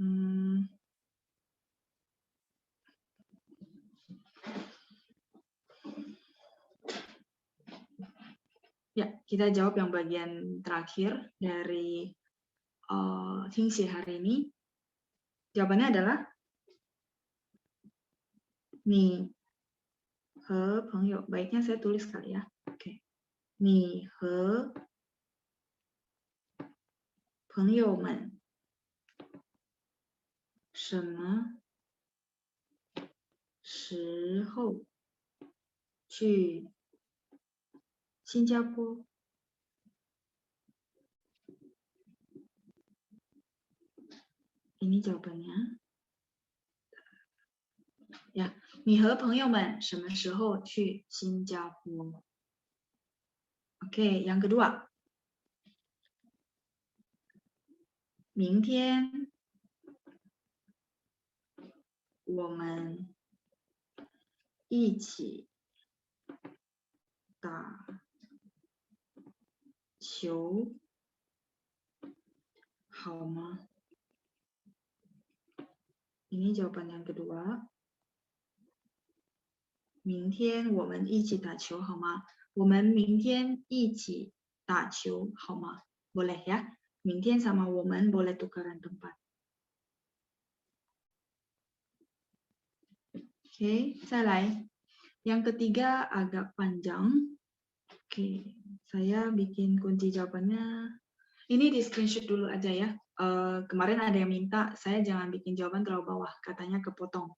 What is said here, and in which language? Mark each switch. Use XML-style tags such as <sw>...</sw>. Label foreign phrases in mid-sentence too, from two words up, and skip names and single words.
<id>Ya, kita jawab yang bagian terakhir dari Hingxi hari ini. Jawabannya adalah</id> <zh>你和朋友.</zh> <id>Baiknya saya tulis kali ya.</id> <zh>Oke. 你和朋友们什么时候去新加坡?</zh> <id>Ini jawabannya. Ya,</id> <zh>你和朋友们什么时候去新加坡?</zh> <id>Oke, yang kedua.</id> <zh>明天我们一起打球好吗?</zh> <id>Ini jawaban yang kedua.</id> <zh>明天我们一起打球好吗? 我们明天一起打球好吗?</zh> <id>Boleh ya? 明天 sama 我们 boleh tukaran tempat. Oke,</id> <zh>再来.</zh> <id>Yang ketiga agak panjang. Oke, saya bikin kunci jawabannya. Ini di screenshot dulu aja ya. Kemarin ada yang minta saya jangan bikin jawaban terlalu bawah, katanya kepotong.</id>